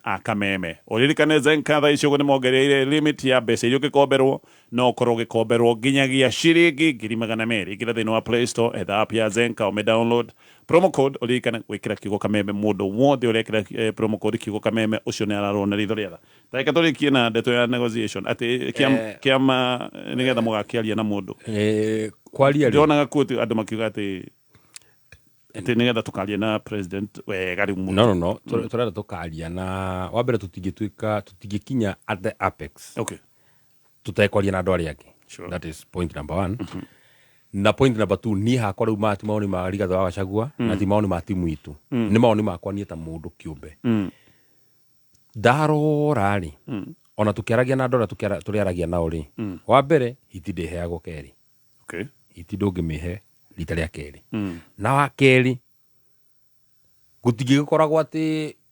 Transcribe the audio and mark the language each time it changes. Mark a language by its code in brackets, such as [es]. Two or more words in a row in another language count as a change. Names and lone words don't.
[ki] a kameme ũririkane Zenka thaa icio nĩ mongereire limit ya mbeca iria ũgĩkomberwo no ũkorwo ũgĩkomberwo nginyagia ciringi 200 ingĩra thĩinĩ wa Play Store etha app ya Zenka [en] download promo code [ki] ũririkane gwĩkĩra kiugo kameme mũndũ wothe ũrekĩra [en] promo code [ki] kiugo kameme ũcio nĩ ararwo na ritho rĩetha tareka tũrĩkie na ndeto ya negotiation atĩ kĩama nĩgetha mũgakĩaria na mũndũ kwaria ndĩronaga kũtĩ andũ makiuga atĩ nĩgetha tũkaria na president wega rĩu mũno no tũrenda tũkaria na wa mbere tũtingĩkinya [en] at the apex [ki] tũtekwaria na andũ arĩa angĩ [en] that is point number 1 [ki] na [en] point number 2 [ki] niĩ hakwa rĩu mati maoni ma Rigathĩ wa Gachagua na ti maoni ma timu itũ nĩ maoni makwa niĩ ta mũndũ kĩũmbe ndarora rĩ ona tũkĩaragia na andũ arĩa tũrĩaragia nao rĩ wa mbere hiti ndĩheagwo kerĩ hiti ndũngĩmĩhe rita rĩa kerĩ na wa kerĩ gũtingĩgĩkoragwo atĩ